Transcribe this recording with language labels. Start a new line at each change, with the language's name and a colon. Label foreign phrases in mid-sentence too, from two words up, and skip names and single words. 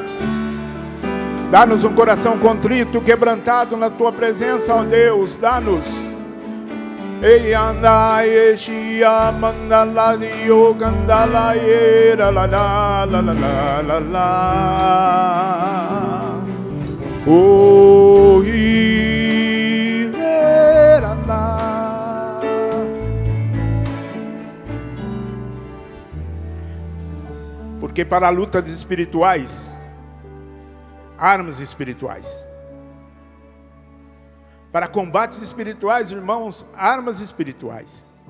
Portuguese: Dá-nos um coração contrito, quebrantado na Tua presença, ó Deus, dá-nos. Ei, andai, eixia, mandala, dio, candala, era, la, la, la, la, la, la, la. Oh, era, la. Porque para lutas espirituais, armas espirituais. Para combates espirituais, irmãos, armas espirituais.